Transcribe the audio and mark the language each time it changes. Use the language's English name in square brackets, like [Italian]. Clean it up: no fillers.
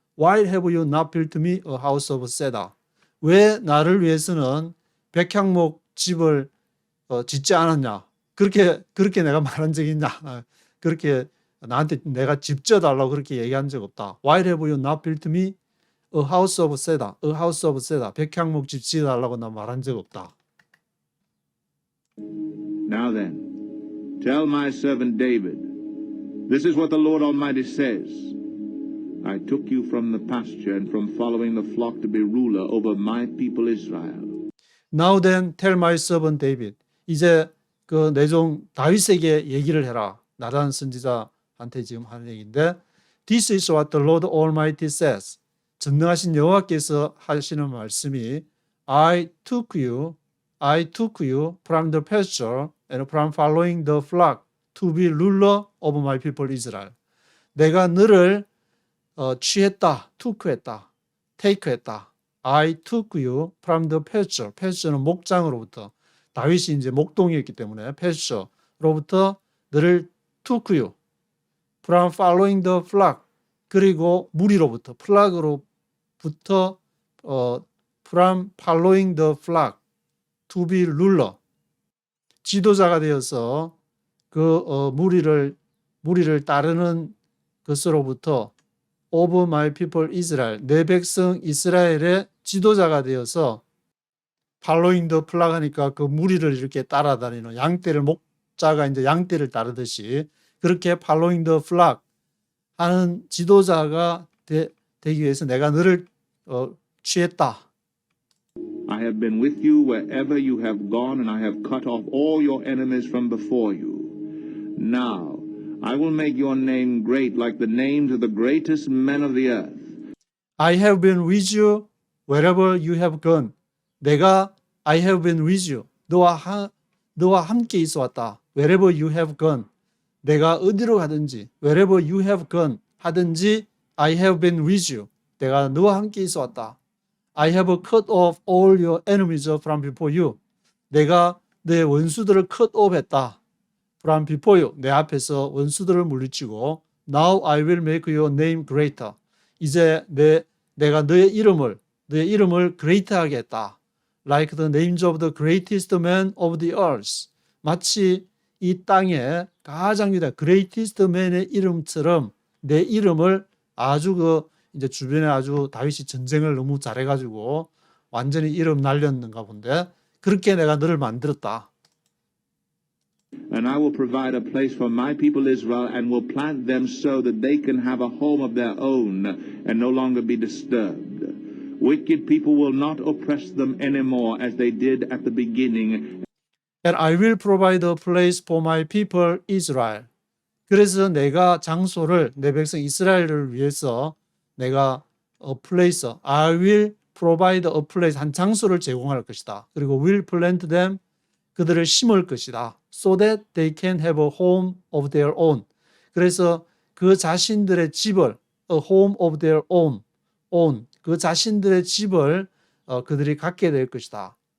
[English] Why have you not built me a house of cedar? [Korean] 왜 나를 위해서는 백향목 집을 짓지 않았냐? 그렇게 내가 말한 적이 있냐? 그렇게 나한테 내가 집 지어달라고 그렇게 얘기한 적 없다. [English] Why have you not built me a house of cedar? A house of cedar. [Korean] 백향목 집 지어달라고 나 말한 적 없다. [English] Now then, tell my servant David, this is what the Lord Almighty says. I took you from the pasture and from following the flock to be ruler over my people Israel. Now then, tell my servant David. [Korean] 이제 그 내 종 다윗에게 얘기를 해라. 나단 선지자한테 지금 하는 얘기인데, [English] This is what the Lord Almighty says. [Korean] 전능하신 여호와께서 하시는 말씀이 [English] I took you from the pasture and from following the flock to be ruler over my people Israel. [Korean] 내가 너를 취했다, took했다, take했다. [English] I took you from the pasture. [Korean] pasture는 목장으로부터. 다윗이 이제 목동이었기 때문에 pasture로부터 너를 [English] took you from following the flock. [Korean] 그리고 무리로부터, [English] flock으로부터 from following the flock to be ruler. [Korean] 지도자가 되어서 그 무리를 따르는 것으로부터 [English] of my people Israel. [Korean] 내 백성 이스라엘의 지도자가 되어서 [English] following the flock [Korean] 하니까 그 무리를 이렇게 따라다니는 양떼를 목자가 이제 양떼를 따르듯이 그렇게 following the flock 하는 지도자가 되기 위해서 내가 너를 취했다. [English] I have been with you wherever you have gone, and I have cut off all your enemies from before you. Now, I will make your name great like the names of the greatest men of the earth. I have been with you wherever you have gone. 내가 I have been with you. [Korean] 너와 함께 있어 왔다. [English] Wherever you have gone. [Korean] 내가 어디로 가든지 wherever you have gone 하든지 [English] I have been with you. [Korean] 내가 너와 함께 있어 왔다. [English] I have cut off all your enemies from before you. [Korean] 내가 내 원수들을 cut off 했다. [English] From before you. [Korean] 내 앞에서 원수들을 물리치고 [English] Now I will make your name greater. [Korean] 이제 내가 너의 이름을 great하게 했다. [English] Like the names of the greatest men of the earth. [Korean] 마치 이 땅의 가장 위대한 greatest man의 이름처럼 내 이름을 아주 이제 주변에 아주 다윗이 전쟁을 너무 잘해가지고 완전히 이름 날렸는가 본데 그렇게 내가 너를 만들었다. [English] And I will provide a place for my people Israel and will plant them so that they can have a home of their own and no longer be disturbed. Wicked people will not oppress them anymore as they did at the beginning. And I will provide a place for my people Israel. [Korean] 그래서 내가 장소를 내 백성 이스라엘을 위해서 내가 a place, [English] I will provide a place, [Korean] 한 장소를 제공할 것이다. 그리고 [English] will plant them, [Korean] 그들을 심을 것이다. [English] So that they can have a home of their own. [Korean] 그래서 그 자신들의 집을, [English] a home of their own, [Korean] 그 자신들의 집을 그들이 갖게 될 것이다.